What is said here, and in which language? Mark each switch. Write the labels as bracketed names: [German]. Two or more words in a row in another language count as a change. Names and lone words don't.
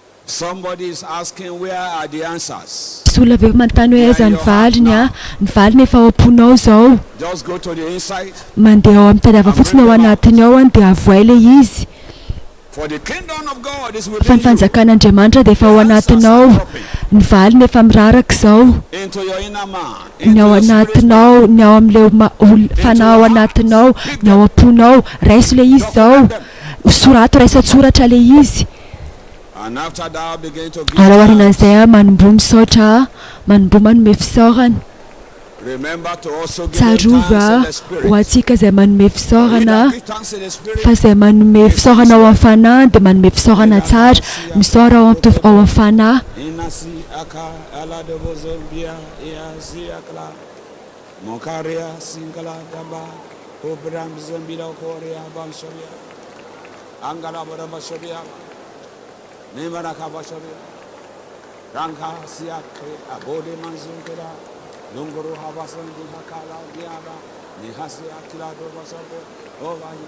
[English] Somebody is asking where are the answers. [Malagasy] Sola ve manontany hoe aiza ny valiny a, ny valiny efa ao am-ponao zao. [English] Just go to the inside. [Malagasy] Mandeha ao amin'ny tadiava fotsiny ao anatiny ao dia avoay le izy. [English] For the kingdom of God is [Malagasy] Fa [English] within [Malagasy] ny [English] you. [Malagasy] fanjakan'Andriamanitra dia efa ao anatinao. Ny valiny efa miraraka zao. [English] Into your inner man. [Malagasy] Ny ao anatinao, ny ao amin'ilay fanahy ao anatinao, ny ao am-ponao. Raiso le izy zao. Sorato raisan-tsoratra le izy. [English] And after that begin to give. [Malagasy] Alaoarinan'izay manomboa misaotra, manomboa manome fisaorana. [English] Remember to also give [Malagasy] Tsarovy [English] thanks in the spirit. [Malagasy] ho antsika izay manome fisaorana. [English] Give thanks in the spirit. [Malagasy] Fa izay manome fisaorana ao amin'ny fanahy dia manome fisaorana tsara. Misaora ao amin'ny fanahy. Inasi aka ala de bozombia iasi akla monkaria singala damba obram zombila korea banshabia angala bora bashabia nemara ka bashabia ranka siakre abode manzunkera lunguru habasan dihakala diaba nihasi akila do basabo ovani